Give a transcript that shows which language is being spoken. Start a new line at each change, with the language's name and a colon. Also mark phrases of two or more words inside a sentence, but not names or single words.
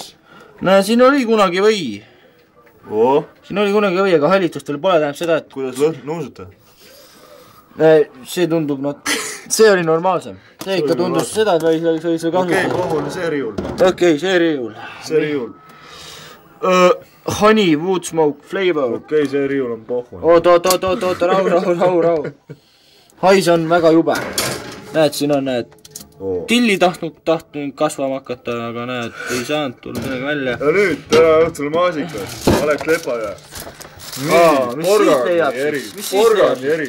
Estonian: Näe, siin oli kunagi või. Siin oli kunagi või, aga hallitustel pole tähendab seda, et... Kuidas lõhn nuusuta? See tundub, see oli normaalsem. See ikka tundus seda, et võis see kasutada. Okei, kohul see riiul. Okei, see riiul. See riiul.
English: Honey, wood smoke, flavor.
Estonian: Okei, see riiul on pohhu. Oot, rahu. Hais on väga jube. Näed, siin on need tilli tahtnud kasvama hakata, aga näed, ei saanud tulla midagi välja. Ja nüüd, täna õhtul maasikas. Alex Lepaja. Porgani eri.